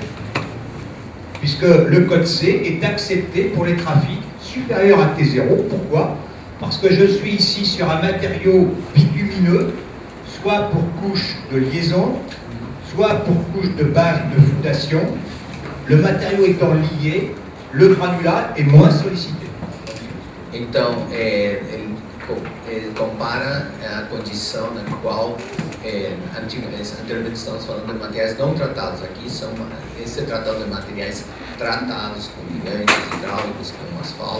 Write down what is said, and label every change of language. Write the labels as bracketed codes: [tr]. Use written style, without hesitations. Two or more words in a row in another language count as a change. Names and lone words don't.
[fr] Puisque le code C est accepté pour les trafics supérieurs à T0. Pourquoi? Parce que je suis ici sur un matériau bitumineux, soit pour couche de liaison, soit pour couche de base de fondation. Le matériau étant lié, le granulat est moins sollicité. [pt] Então, ele compara a condição na qual anteriormente estamos falando de materiais não tratados. Aqui esse é tratado de materiais tratados com ligantes hidráulicos, com asfalto.